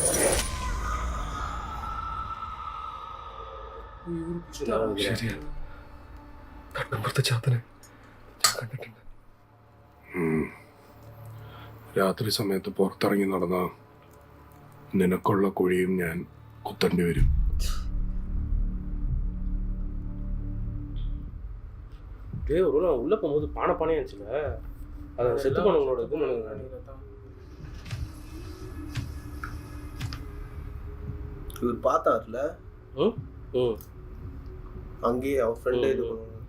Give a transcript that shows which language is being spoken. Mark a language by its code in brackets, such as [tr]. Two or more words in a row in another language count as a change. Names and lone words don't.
[ml] ശരിയാ, കണ്ണമ്പുറത്തെ ചാത്തനെ ഞാൻ കണ്ടിട്ടുണ്ട്. രാത്രി സമയത്ത് പുറത്തിറങ്ങി നടന്ന നിനക്കുള്ള കുഴിയും ഞാൻ കുത്തേണ്ടി വരും. [ta] ஒரு நாள் உள்ள போகும்போது பானையா இருந்துச்சுல, அதை செத்து போனவங்களோட இது பண்ணுங்க. இவர் பார்த்தார்ல, அங்கேயே அவன் ஃப்ரெண்டே இது பண்ணுவாங்க.